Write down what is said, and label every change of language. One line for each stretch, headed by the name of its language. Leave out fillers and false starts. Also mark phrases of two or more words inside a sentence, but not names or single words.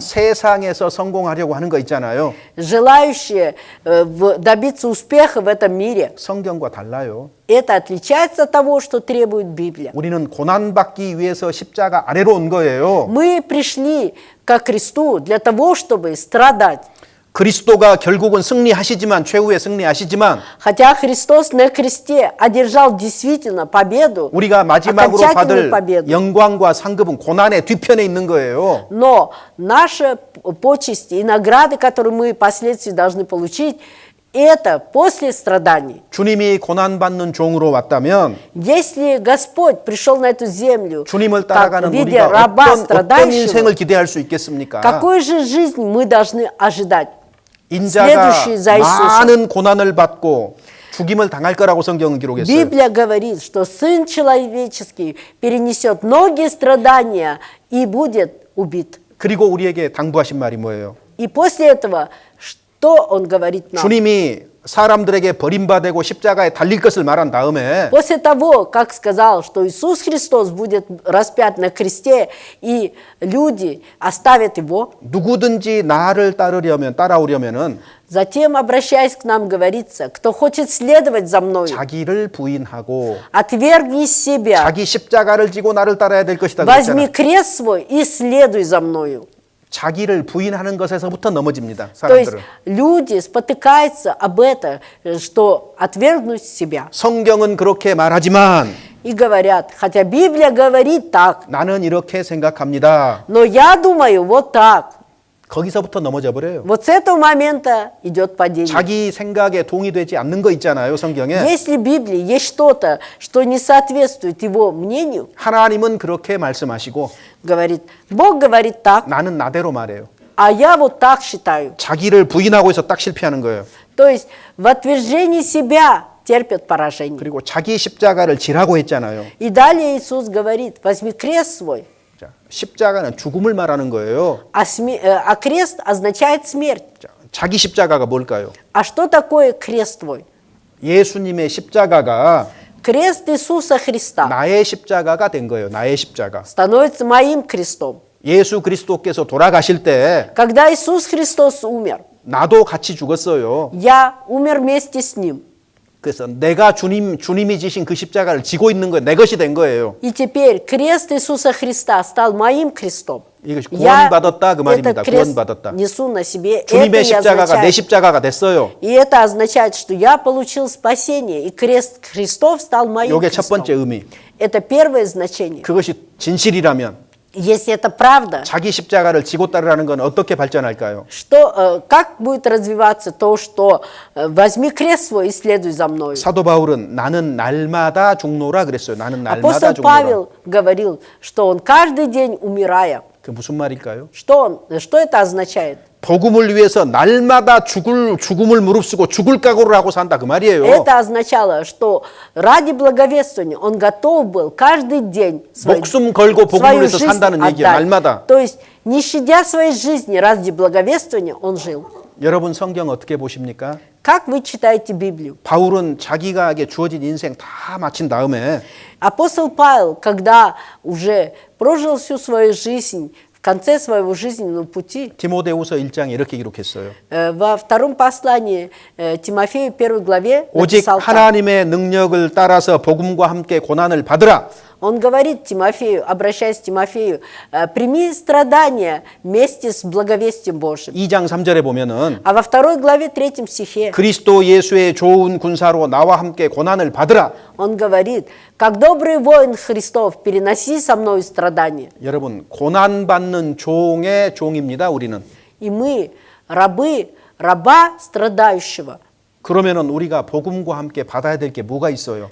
Korean: 세상에서 성공하려고 하는 거 있잖아요.
Russian: Желающие добиться успеха в этом мире.
Korean: 성경과 달라요.
Russian: Это отличается от того, что требует Библия.
Korean: 우리는 고난받기 위해서 십자가 아래로 온 거예요.
Russian: Мы пришли ко кресту для того, чтобы страдать.
Korean: 그리스도가 결국은 승리하시지만 최후에 승리하시지만
Russian: Хотя Христос на кресте одержал действительно победу,
Korean: 우리가 마지막으로
Russian: окончательную
Korean: 받을
Russian: победу.
Korean: 영광과 상급은 고난의 뒤편에 있는 거예요.
Russian: Но наши почести и награды, которые мы впоследствии должны получить, это после страданий.
Korean: 주님이 고난받는 종으로 왔다면
Russian: Если Господь пришел на эту землю
Korean: 주님을
Russian: как в
Korean: 따라가는
Russian: виде
Korean: 우리가
Russian: раба
Korean: 어떤
Russian: страдающего,
Korean: 인생을 기대할 수 있겠습니까?
Russian: какой же жизнь мы должны ожидать?
Korean: 인자가
Russian: следующий за Иисусом.
Korean: 많은 고난을 받고 죽임을 당할 거라고 성경은 기록했어요.
Russian: Библия говорит, что Сын Человеческий перенесет многие страдания и будет убит.
Korean: 그리고 우리에게 당부하신 말이 뭐예요?
Russian: И после этого, что Он говорит нам?
Korean: 주님이 사람들에게 버림받고 십자가에 달릴 것을 말한 다음에
Russian: После того, как сказал, что Иисус Христос будет распят на кресте, и люди оставят Его,
Korean: 누구든지 나를 따라오려면은
Russian: затем, обращаясь к нам, говорится, кто хочет следовать за мною,
Korean: 자기를 부인하고
Russian: отвергни себя,
Korean: 자기 십자가를 지고 나를 따라야 될 것이다
Russian: возьми
Korean: 그랬잖아.
Russian: крест свой и следуй за мною.
Korean: 자기를 부인하는 것에서부터 넘어집니다.
Russian: То есть
Korean: 사람들은.
Russian: люди спотыкаются об этом, что отвергнуть себя.
Korean: 성경은 그렇게 말하지만
Russian: И говорят, хотя Библия говорит так,
Korean: 나는 이렇게 생각합니다.
Russian: но я думаю вот так.
Korean: 거기서부터 넘어져 버려요.
Russian: Вот с этого момента идет падение.
Korean: 자기 생각에 동의되지 않는 거 있잖아요, 성경에.
Russian: Если в Библии есть что-то, что не соответствует его мнению,
Korean: 하나님은 그렇게 말씀하시고
Russian: говорит, Бог говорит так,
Korean: 나는 나대로 말해요.
Russian: а я вот так считаю.
Korean: 자기를 부인하고 해서 딱 실패하는 거예요.
Russian: То есть в отвержении себя терпят поражение.
Korean: 그리고 자기 십자가를 지라고 했잖아요.
Russian: И далее Иисус говорит, возьми крест свой,
Korean: 자, 십자가는 죽음을 말하는 거예요.
Russian: а крест означает смерть.
Korean: 자, 자기 십자가가 뭘까요?
Russian: А что такое крест твой?
Korean: 예수님의 십자가가
Russian: Крест Иисуса Христа
Korean: 나의 십자가가 된 거예요. 나의 십자가.
Russian: становится моим крестом.
Korean: 예수 그리스도께서 돌아가실 때
Russian: Когда Иисус Христос умер,
Korean: 나도 같이 죽었어요.
Russian: я умер вместе с Ним.
Korean: 그래서 내가 주님이 지신 그 십자가를 지고 있는 거예요. 내 것이 된 거예요.
Russian: И теперь крест Иисуса Христа стал моим крестом.
Korean: 이것이
Russian: Я
Korean: 구원받았다 그 말입니다.
Russian: этот крест
Korean: 구원받았다.
Russian: несу на себе. Это
Korean: 주님의
Russian: и
Korean: 십자가가 내
Russian: означает,
Korean: 십자가가 됐어요.
Russian: и это означает, что я получил спасение, и крест Христов стал моим
Korean: 이게 첫 번째
Russian: крестом.
Korean: 의미.
Russian: Это первое значение.
Korean: 그것이 진실이라면
Russian: Если это правда,
Korean: 자기 십자가를 지고 따르라는 건 어떻게 발전할까요?
Russian: как будет развиваться то, что возьми крест свой и следуй за мной.
Korean: 사도 바울은 나는 날마다 죽노라 그랬어요. 나는 날마다
Russian: Апостол
Korean: 죽노라.
Russian: Павел говорил, что он каждый день умирая.
Korean: 그 무슨 말일까요?
Russian: Что это означает?
Korean: 복음을 위해서 날마다 죽음을 무릅쓰고 죽을 각오를 하고 산다 그 말이에요.
Russian: Это означало, что ради благовествования он готов был каждый день
Korean: 목숨 걸고 복음을
Russian: свою
Korean: 위해서
Russian: жизнь
Korean: 산다는 얘기예요.
Russian: отдать.
Korean: 날마다.
Russian: То есть, не щадя своей жизни ради благовествования, он жил.
Korean: 여러분 성경 어떻게 보십니까?
Russian: Как вы читаете Библию?
Korean: 바울은 자기가에게 주어진 인생 다 마친 다음에
Russian: Апостол Павел, когда уже прожил всю свою жизнь, в конце своего жизненного пути,
Korean: 디모데후서 1장에 이렇게 기록했어요.
Russian: во втором послании Тимофею, 1 главе,
Korean: 오직
Russian: написал так.
Korean: 하나님의 능력을 따라서 복음과 함께 고난을 받으라.
Russian: Он говорит Тимофею, обращаясь к Тимофею, прими страдания вместе с благовестием Божьим.
Korean: 2장 3절에 보면은
Russian: А во 2 главе 3 стихе
Korean: 그리스도 예수의 좋은 군사로 나와 함께 고난을 받으라.
Russian: он говорит, как добрый воин Христов, переноси со мной страдания.
Korean: 여러분 고난받는 종의 종입니다. 우리는.
Russian: И мы, рабы, раба страдающего.
Korean: 그러면은 우리가 복음과 함께 받아야 될 게 뭐가 있어요?